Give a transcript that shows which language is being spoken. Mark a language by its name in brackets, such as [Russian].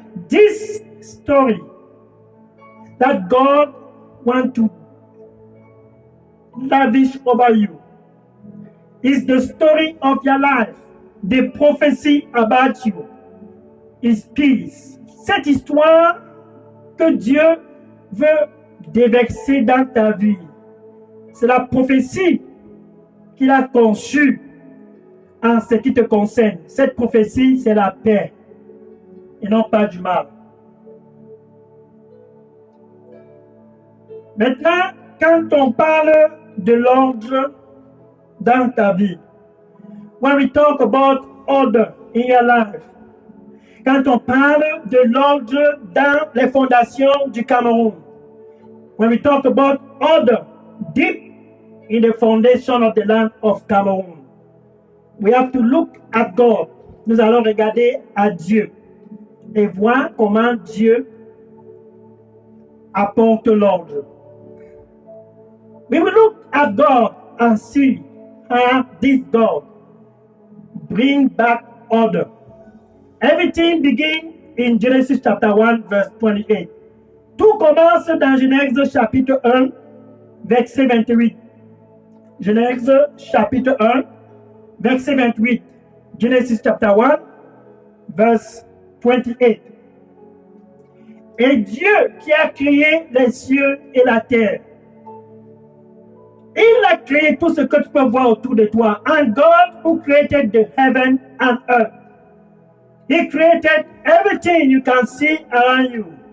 [English] This story that God wants to lavish over you is the story of your life. The prophecy about you is peace. [French] Cette histoire que Dieu veut déverser dans ta vie, c'est la prophétie qu'il a conçue en ce qui te concerne. Cette prophétie, c'est la paix et non pas du mal. Maintenant, quand on parle de l'ordre dans ta vie, [English] when we talk about order in your life, [French] quand on parle de l'ordre dans les fondations du Cameroun, [English] when we talk about order deep in the foundation of the land of Cameroon, we have to look at God. [French] Nous allons regarder à Dieu et voir comment Dieu apporte l'ordre. [English] We will look at God and see how this God bring back order. Everything begins in Genesis chapter 1 verse 28. [French] Tout commence dans Genèse chapitre 1 verset 28. Genèse chapitre 1 verset 28. [English] Genesis chapter 1 verse 28. [French] Et Dieu qui a créé les cieux et la terre, il a créé tout ce que tu peux voir autour de toi. [English] And God who created the heaven and earth. He created everything you can see around you.